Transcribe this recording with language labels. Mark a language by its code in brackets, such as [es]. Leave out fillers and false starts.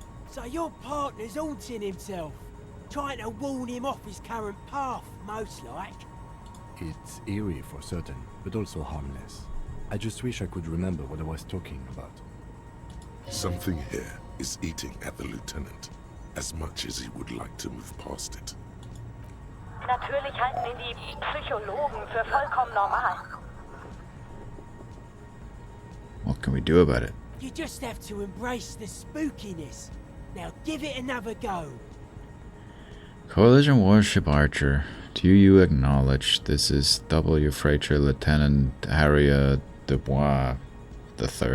[en] So your partner's haunting himself, trying to warn him off his current path, most like. It's eerie for certain, but also harmless. I just wish I could remember what I was talking about. Something here is eating at the lieutenant, as much as he would like to move past it. [de] Natürlich halten ihn die Psychologen für vollkommen normal. [en] What can we do about it? You just have to embrace the spookiness. Now give it another go. Coalition Warship Archer, do you acknowledge this is W. Freighter Lieutenant Harriet Dubois III?